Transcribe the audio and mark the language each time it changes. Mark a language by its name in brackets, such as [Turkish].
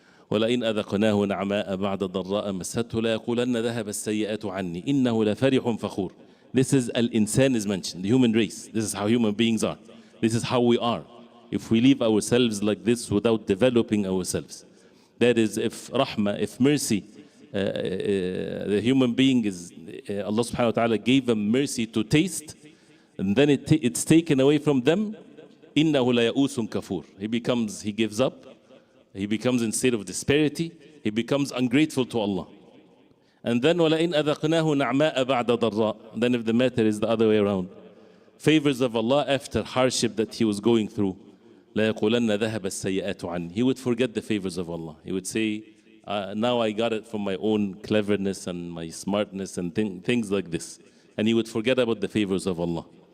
[Arabic] ولئن أذقناه نعماء بعد ضراء مسته ليقولن ذهب السيئات عني إنه لفرح فخور. [English] This is al-insan is mentioned, the human race. This is how human beings are. This is how we are. If we leave ourselves like this without developing ourselves, that is, if rahmah, if mercy, the human being is, Allah subhanahu wa ta'ala gave them mercy to taste, and then it's taken away from them, [Arabic] إِنَّهُ لَيَئُوسٌ كَفُورٌ. [English] He gives up. He becomes in state of disparity. He becomes ungrateful to Allah. [Arabic] And then وَلَئِنْ أَذَقْنَاهُ نَعْمَاءَ بَعْدَ ضَرَّاء. [English] Then if the matter is the other way around, favors of Allah after hardship that he was going through, [Arabic] لَيَقُولَنَّ ذَهَبَ السَّيِّئَاتُ عَنِّي. [English] He would forget the favors of Allah. He would say, now I got it from my own cleverness and my smartness and things like this. And he would forget about the favors of Allah.